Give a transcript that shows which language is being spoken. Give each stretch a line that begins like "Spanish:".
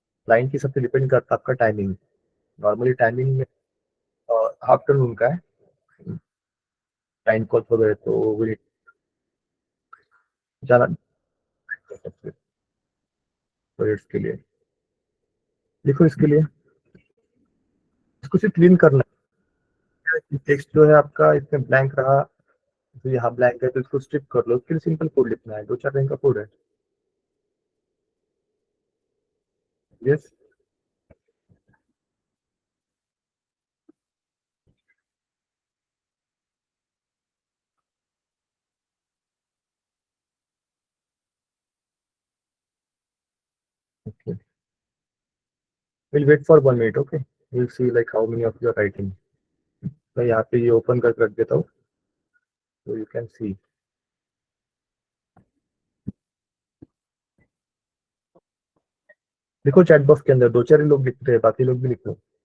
Hindi: Client की सबसे depend करता है आपका टाइमिंग। नॉर्मली टाइमिंग में आफ्टरनून का है क्लाइंट कॉल पर, तो वो जाना प्रोजेक्ट्स के लिए। देखो इसके लिए इसको सिर्फ क्लीन करना है। टेक्स्ट जो है आपका इसमें ब्लैंक रहा, तो यहाँ ब्लैंक है तो इसको स्ट्रिप कर लो। उसके लिए सिंपल कोड लिखना है, 2-4 लाइन का कोड है।
English: Yes, okay, we'll wait for 1 minute, okay, we'll see like how many of you are writing।
Hindi: मैं यहाँ पे ये ओपन करके रख देता हूँ,
English: so you can see।
Hindi: देखो चैट बॉक्स के अंदर 2-4 लोग लिखते हैं, बाकी लोग भी लिख लो।